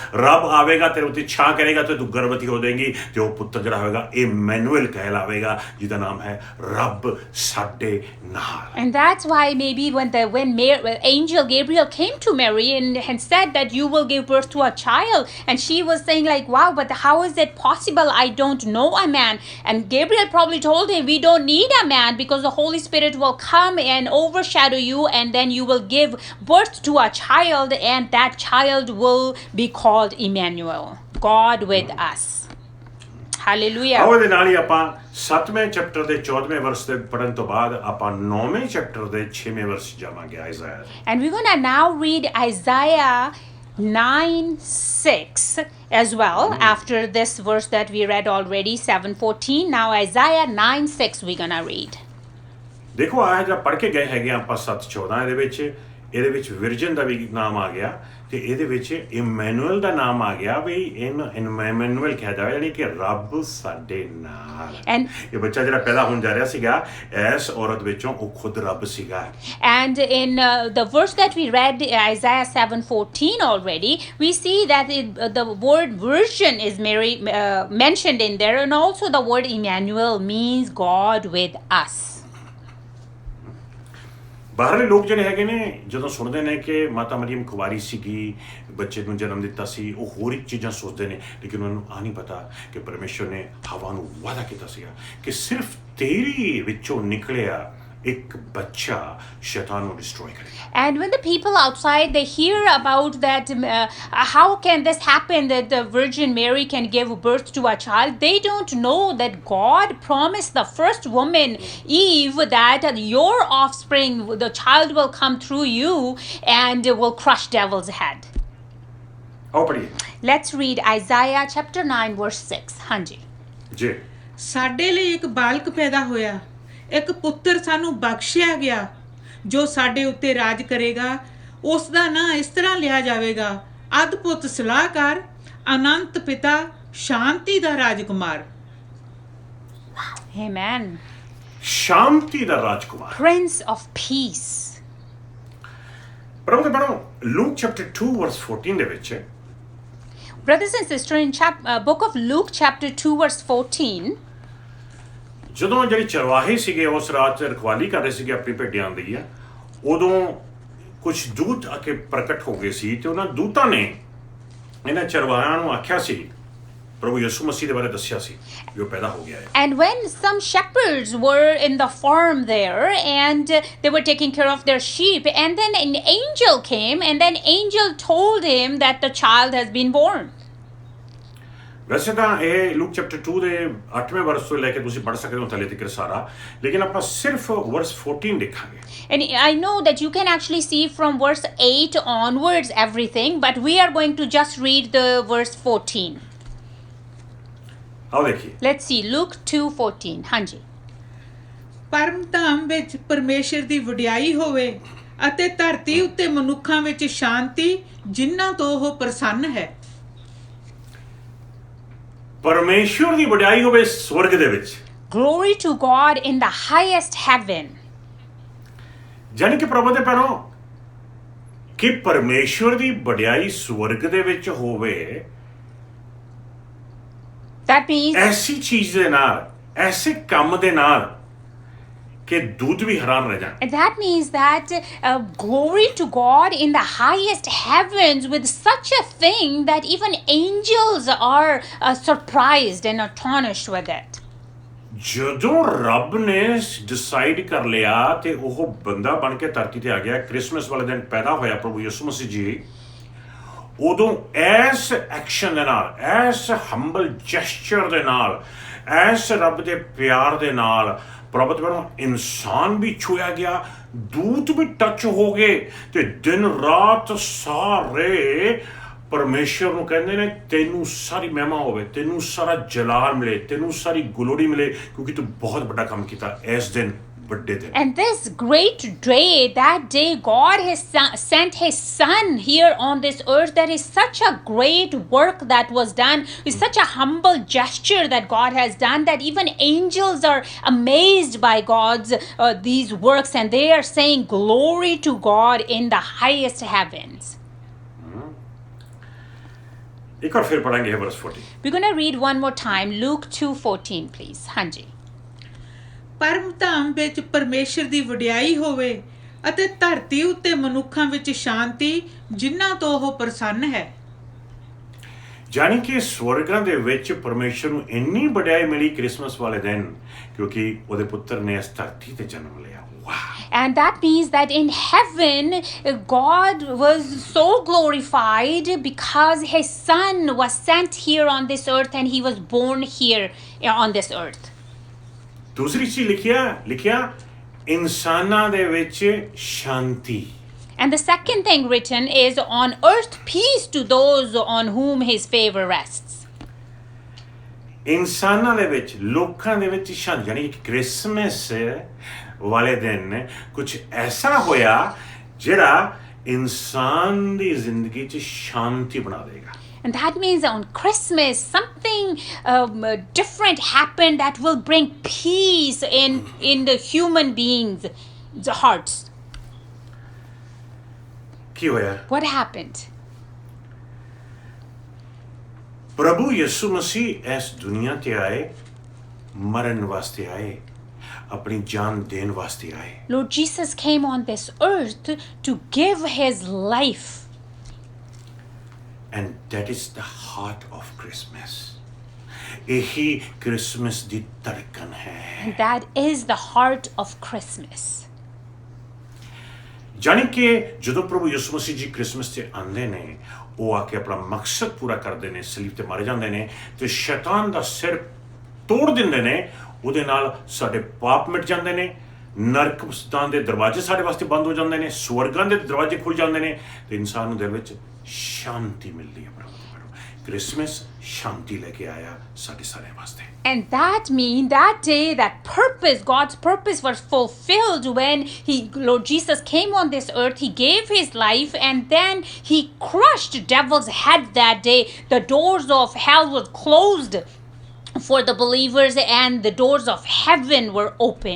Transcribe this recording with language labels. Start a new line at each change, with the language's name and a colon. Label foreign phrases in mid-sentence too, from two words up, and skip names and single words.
Punjabi: ਰੱਬ ਆਵੇਗਾ ਤੇਰੇ ਉੱਤੇ ਛਾਂ ਕਰੇਗਾ ਤੇ ਤੂੰ ਗਰਭਵਤੀ ਹੋ ਜਾਏਗੀ ਤੇ ਉਹ ਪੁੱਤਰ ਜਿਹੜਾ ਹੋਏਗਾ ਇਮੈਨੂਅਲ ਕਹਿਲਾਵੇਗਾ, ਜਿਹਦਾ ਨਾਮ ਹੈ ਰੱਬ ਸਾਡੇ ਨਾਲ।
English: And that's why maybe when angel Gabriel came to Mary and said that you will give birth to a child, and she was saying like, wow, but how is it possible? I don't know a man. And Gabriel probably told him, we don't need a man, because the Holy Spirit will come and overshadow you, and then you will give birth to a child, and that child will be called Emmanuel, God with us. Hallelujah.
Punjabi: ਆਓ ਇਹਦੇ ਨਾਲ ਹੀ ਆਪਾਂ 7ਵੇਂ ਚੈਪਟਰ ਦੇ 14ਵੇਂ ਵਰਸ ਦੇ ਪੜਨ ਤੋਂ ਬਾਅਦ ਆਪਾਂ 9ਵੇਂ ਚੈਪਟਰ ਦੇ 6ਵੇਂ ਵਰਸ ਜਾਵਾਂਗੇ ਆਇਜ਼ਾਇਆ ਦੇ।
English: And we're going to now read Isaiah 9:6 as well after this verse that we read already, 7:14. Now Isaiah 9:6 we're going to read.
Punjabi: ਦੇਖੋ ਆਹ ਜਿਹੜਾ ਪੜ੍ਹ ਕੇ ਗਏ ਹੈਗੇ ਆਪਾਂ 7:14 ਇਹਦੇ ਵਿੱਚ ਵਿਰਜਨ ਦਾ ਵੀ ਨਾਮ ਆ ਗਿਆ ਤੇ ਇਹਦੇ ਵਿੱਚ ਇਮੈਨੂਅਲ ਦਾ ਨਾਮ ਆ ਗਿਆ ਵੀ ਇਹਨੂੰ ਇਮੈਨੂਅਲ ਕਿਹਾ ਜਾਂਦਾ ਯਾਨੀ ਕਿ ਰੱਬ ਸਾਡੇ ਨਾਲ। ਇਹ ਬੱਚਾ ਜਿਹੜਾ ਪੈਦਾ ਹੋਣ ਜਾ ਰਿਹਾ ਸੀਗਾ ਇਸ ਔਰਤ ਵਿੱਚੋਂ ਉਹ ਖੁਦ ਰੱਬ ਸੀਗਾ।
English: And in the verse that we read, Isaiah 7:14 already, we see that the word virgin is mentioned in there, and also the word Emmanuel means God with us.
Punjabi: ਬਾਹਰਲੇ ਲੋਕ ਜਿਹੜੇ ਹੈਗੇ ਨੇ ਜਦੋਂ ਸੁਣਦੇ ਨੇ ਕਿ ਮਾਤਾ ਮਰੀਮ ਕੁਵਾਰੀ ਸੀਗੀ, ਬੱਚੇ ਨੂੰ ਜਨਮ ਦਿੱਤਾ ਸੀ, ਉਹ ਹੋਰ ਹੀ ਚੀਜ਼ਾਂ ਸੋਚਦੇ ਨੇ, ਲੇਕਿਨ ਉਹਨਾਂ ਨੂੰ ਆ ਨਹੀਂ ਪਤਾ ਕਿ ਪਰਮੇਸ਼ਰ ਨੇ ਹਵਾ ਨੂੰ ਵਾਅਦਾ ਕੀਤਾ ਸੀਗਾ ਕਿ ਸਿਰਫ ਤੇਰੀ ਵਿੱਚੋਂ ਨਿਕਲਿਆ ਇੱਕ ਬੱਚਾ ਸ਼ੈਤਾਨ ਨੂੰ ਡਿਸਟਰੋਏ ਕਰੇਗਾ।
English: And when the people outside they hear about that, how can this happen that the Virgin Mary can give birth to a child? They don't know that God promised the first woman, Eve, that your offspring, the child will come through you and will crush devil's head.
Punjabi: ਆਓ ਪੜ੍ਹੀਏ।
English: Let's read Isaiah chapter 9 verse 6.
Punjabi: ਹਾਂਜੀ। ਜੀ। ਸਾਡੇ ਲਈ ਇੱਕ ਬਾਲਕ ਪੈਦਾ ਹੋਇਆ, ਇੱਕ ਪੁੱਤਰ ਸਾਨੂੰ ਬਖਸ਼ਿਆ ਗਿਆ, ਜੋ ਸਾਡੇ ਉੱਤੇ ਰਾਜ ਕਰੇਗਾ। ਉਸ ਦਾ ਨਾਂ ਇਸ ਤਰ੍ਹਾਂ ਲਿਆ ਜਾਵੇਗਾ, ਅਦਭੁਤ ਸਲਾਹਕਾਰ, ਅਨੰਤ ਪਿਤਾ, ਸ਼ਾਂਤੀ ਦਾ ਰਾਜਕੁਮਾਰ। Amen. ਸ਼ਾਂਤੀ ਦਾ ਰਾਜਕੁਮਾਰ।
English: Prince of Peace.
Punjabi: ਪ੍ਰਭੂ ਦੇ ਬਣੋ ਲੂਕ ਚੈਪਟਰ 2 ਵਰਸ 14 ਦੇ ਵਿੱਚ
English: Brothers and sisters, in book of Luke chapter 2 verse 14,
Punjabi: ਜਦੋਂ ਜਿਹੜੇ ਚਰਵਾਹੇ ਸੀਗੇ ਉਸ ਰਾਤ ਰਖਵਾਲੀ ਕਰ ਰਹੇ ਸੀਗੇ ਆਪਣੀ ਭੇਡਾਂ ਦੀ ਆ, ਉਦੋਂ ਕੁਝ ਦੂਤ ਆ ਕੇ ਪ੍ਰਗਟ ਹੋ ਗਏ ਸੀ ਤੇ ਉਹਨਾਂ ਦੂਤਾਂ ਨੇ ਇਹਨਾਂ ਚਰਵਾਹਿਆਂ ਨੂੰ ਆਖਿਆ ਸੀ, ਪ੍ਰਭੂ ਯਿਸੂ ਮਸੀਹ ਦੇ ਬਾਰੇ ਦੱਸਿਆ ਸੀ ਜੋ ਪੈਦਾ ਹੋ ਗਿਆ ਹੈ।
English: and when some shepherds were in the farm there and they were taking care of their sheep, and then an angel came and then angel told him that the child has been born.
Punjabi: ਵੈਸੇ ਤਾਂ ਇਹ ਲੂਕ ਚੈਪਟਰ 2 ਦੇ 8ਵੇਂ ਵਰਸ ਤੋਂ ਲੈ ਕੇ ਤੁਸੀਂ ਪੜ੍ਹ ਸਕਦੇ ਹੋ ਥੱਲੇ ਤੱਕ ਸਾਰਾ, ਲੇਕਿਨ ਆਪਾਂ ਸਿਰਫ ਵਰਸ 14 ਦੇਖਾਂਗੇ।
English: And I know that you can actually see from verse 8 onwards everything, but we are going to just read the verse 14.
Punjabi: ਆਓ ਦੇਖੀਏ।
English: Let's see Luke 2:14.
Punjabi: ਹਾਂਜੀ। ਪਰਮ ਧਾਮ ਵਿੱਚ ਪਰਮੇਸ਼ਰ ਦੀ ਵਡਿਆਈ ਹੋਵੇ ਅਤੇ ਧਰਤੀ ਉੱਤੇ ਮਨੁੱਖਾਂ ਵਿੱਚ ਸ਼ਾਂਤੀ, ਜਿਨ੍ਹਾਂ ਤੋਂ ਉਹ ਪ੍ਰਸੰਨ ਹੈ। ਪਰਮੇਸ਼ਵਰ ਦੀ ਵਡਿਆਈ ਹੋਵੇ ਸਵਰਗ ਦੇ ਵਿੱਚ।
English: Glory to God in the highest heaven.
Punjabi: ਜਾਨੀ ਕਿ ਪ੍ਰਭੂ ਦੇ ਪੈਰੋਂ ਕਿ ਪਰਮੇਸ਼ਵਰ ਦੀ ਵਡਿਆਈ ਸਵਰਗ ਦੇ ਵਿੱਚ ਹੋਵੇ,
English: That means
Punjabi: ਐਸੀ ਚੀਜ਼ ਦੇ ਨਾਲ, ਐਸੇ ਕੰਮ ਦੇ ਨਾਲ ਕਿ ਦੂਤ ਵੀ ਹੈਰਾਨ ਰਹਿ ਜਾਣ।
English: that means that glory to God in the highest heavens with such a thing that even angels are surprised and astonished with it.
Punjabi: ਜਦੋਂ ਰੱਬ ਨੇ ਡਿਸਾਈਡ ਕਰ ਲਿਆ ਤੇ ਉਹ ਬੰਦਾ ਬਣ ਕੇ ਧਰਤੀ ਤੇ ਆ ਗਿਆ, ਕ੍ਰਿਸਮਸ ਵਾਲੇ ਦਿਨ ਪੈਦਾ ਹੋਇਆ ਪ੍ਰਭੂ ਯਿਸੂ ਮਸੀਹ ਜੀ, ਉਦੋਂ ਐਸ ਐਕਸ਼ਨ ਦੇ ਨਾਲ, ਐਸ
English: humble gesture
Punjabi: ਦੇ ਨਾਲ, ਐਸ ਰੱਬ ਦੇ ਪਿਆਰ ਦੇ ਨਾਲ ਪ੍ਰਭੂ ਦੇ ਵੱਲੋਂ ਇਨਸਾਨ ਵੀ ਛੂਇਆ ਗਿਆ, ਦੂਤ ਵੀ ਟੱਚ ਹੋ ਗਏ ਤੇ ਦਿਨ ਰਾਤ ਸਾਰੇ ਪਰਮੇਸ਼ਰ ਨੂੰ ਕਹਿੰਦੇ ਨੇ ਤੈਨੂੰ ਸਾਰੀ ਮਹਿਮਾ ਹੋਵੇ, ਤੈਨੂੰ ਸਾਰਾ ਜਲਾਲ ਮਿਲੇ, ਤੈਨੂੰ ਸਾਰੀ ਗਲੋਰੀ ਮਿਲੇ, ਕਿਉਂਕਿ ਤੂੰ ਬਹੁਤ ਵੱਡਾ ਕੰਮ ਕੀਤਾ ਇਸ ਦਿਨ ਵੱਡੇ ਦਿਨ।
English: And this great day, that day God has sent his son here on this earth. That is such a great work that was done. It's such a humble gesture that God has done that even angels are amazed by God's these works, and they are saying glory to God in the highest heavens.
Punjabi: ਇੱਕ ਵਾਰ ਫਿਰ ਪੜਾਂਗੇ verse 14।
English: We're going to read one more time Luke 2:14 please.
Punjabi: ਹਾਂਜੀ। ਪਰਮ ਧਾਮ ਵਿੱਚ ਪਰਮੇਸ਼ਰ ਦੀ ਵਡਿਆਈ ਹੋਵੇ ਅਤੇ ਧਰਤੀ ਉੱਤੇ ਮਨੁੱਖਾਂ ਵਿੱਚ ਸ਼ਾਂਤੀ, ਜਿਨ੍ਹਾਂ ਤੋਂ ਉਹ ਪ੍ਰਸੰਨ ਹੈ। ਜਾਨੀ ਕਿ ਸਵਰਗਾਂ ਦੇ ਵਿੱਚ ਪਰਮੇਸ਼ਰ ਨੂੰ ਇੰਨੀ ਵਡਿਆਈ ਮਿਲੀ ਕ੍ਰਿਸਮਸ ਵਾਲੇ ਦਿਨ, ਕਿਉਂਕਿ ਉਹਦੇ ਪੁੱਤਰ ਨੇ ਇਸ ਧਰਤੀ ਤੇ ਜਨਮ ਲਿਆ। ਵਾਹ।
English: And that means that in heaven, God was so glorified because his son was sent here on this earth and he was born here on this earth.
Punjabi: ਦੂਸਰੀ ਚੀਜ਼ ਲਿਖਿਆ ਇਨਸਾਨਾਂ ਦੇ ਵਿੱਚ ਸ਼ਾਂਤੀ।
English: And the second thing written is on earth peace to those on whom his favor rests.
Punjabi: ਇਨਸਾਨਾਂ ਦੇ ਵਿੱਚ ਲੋਕਾਂ ਦੇ ਵਿੱਚ ਸ਼ਾਂਤੀ, ਯਾਨੀ ਕਿ ਕ੍ਰਿਸਮਸ ਵਾਲੇ ਦਿਨ ਕੁਝ ਐਸਾ ਹੋਇਆ ਜਿਹੜਾ ਇਨਸਾਨ ਦੀ ਜ਼ਿੰਦਗੀ 'ਚ ਸ਼ਾਂਤੀ ਬਣਾ ਦੇਗਾ।
English: And that means on Christmas, something different happened that will bring peace in the human beings' hearts.
Punjabi: ਕੀ ਹੋਇਆ?
English: What happened?
Punjabi: ਪ੍ਰਭੂ ਯਿਸੂ ਮਸੀਹ ਇਸ ਦੁਨੀਆ ਤੇ ਆਏ, ਮਰਨ ਵਾਸਤੇ ਆਏ, ਆਪਣੀ ਜਾਨ ਦੇਣ ਵਾਸਤੇ ਆਏ।
English: Lord Jesus came on this earth to give his life. And that is the heart of Christmas.
Punjabi: ਇਹੀ ਕ੍ਰਿਸਮਸ ਦੀ ਧੜਕਣ ਹੈ।
English: And that is the heart of Christmas.
Punjabi: ਜਾਣੀ ਕਿ ਜਦੋਂ ਪ੍ਰਭੂ ਯਿਸੂ ਮਸੀਹ ਜੀ ਕ੍ਰਿਸਮਸ ਤੇ ਆਉਂਦੇ ਨੇ, ਉਹ ਆ ਕੇ ਆਪਣਾ ਮਕਸਦ ਪੂਰਾ ਕਰਦੇ ਨੇ, ਸਲੀਬ ਤੇ ਮਾਰੇ ਜਾਂਦੇ ਨੇ ਤੇ ਸ਼ੈਤਾਨ ਦਾ ਸਿਰ ਤੋੜ ਦਿੰਦੇ ਨੇ। ਉਹਦੇ ਨਾਲ ਸਾਡੇ ਪਾਪ ਮਿਟ ਜਾਂਦੇ ਨੇ, ਨਰਕਸਤਾਨ ਦੇ ਦਰਵਾਜ਼ੇ ਸਾਡੇ ਵਾਸਤੇ ਬੰਦ ਹੋ ਜਾਂਦੇ ਨੇ, ਸਵਰਗਾਂ ਦੇ ਦਰਵਾਜ਼ੇ ਖੁੱਲ ਜਾਂਦੇ ਨੇ ਤੇ ਇਨਸਾਨ ਨੂੰ ਦਿਲ ਵਿੱਚ ਸ਼ਾਂਤੀ ਮਿਲਦੀ ਹੈ। ਪ੍ਰਭੂ ਕ੍ਰਿਸਮਸ ਸ਼ਾਂਤੀ ਲੈ ਕੇ ਆਇਆ ਸਾਡੇ ਸਾਰਿਆਂ ਵਾਸਤੇ।
English: And that means that day, that purpose, God's purpose was fulfilled when Lord Jesus came on this earth. He gave his life and then he crushed devil's head that day. The doors of hell were closed for the believers and the doors of heaven were open.